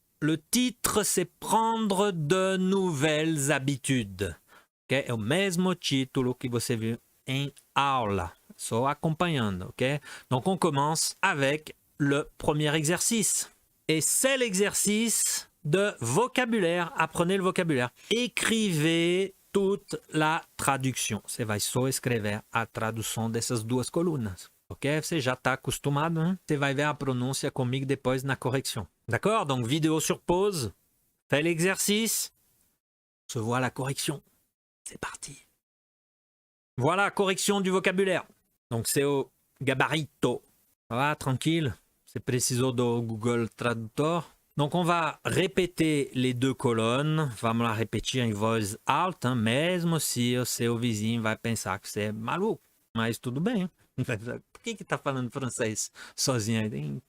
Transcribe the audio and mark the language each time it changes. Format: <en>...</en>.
<fr>Le titre, c'est prendre de nouvelles habitudes. Ok?</fr> <pt>É o mesmo título que você viu em aula, só acompanhando, ok?</pt> <fr>Donc on commence avec le premier exercice. Et c'est l'exercice de vocabulaire. Apprenez le vocabulaire. Écrivez toute la tradução.</fr> <pt>Você vai só escrever a tradução dessas duas colunas. Ok? Você já está acostumado, hein? Você vai ver a pronúncia comigo depois na correction.</pt> <fr>D'accord? Donc, vidéo sur pause. Fais l'exercice. Se voit la correction. C'est parti. Voilà, correction du vocabulaire. Donc, c'est au gabarito. Ça va, tranquille?</fr> <pt>Você precisou do Google Tradutor.</pt> <fr>Donc, on va répéter les deux colonnes.</fr> <pt>Vamos lá repetir em voz alta, mesmo se o seu vizinho vai pensar que você é maluco. Mas tudo bem. Por que tá falando francês sozinho aí?</pt>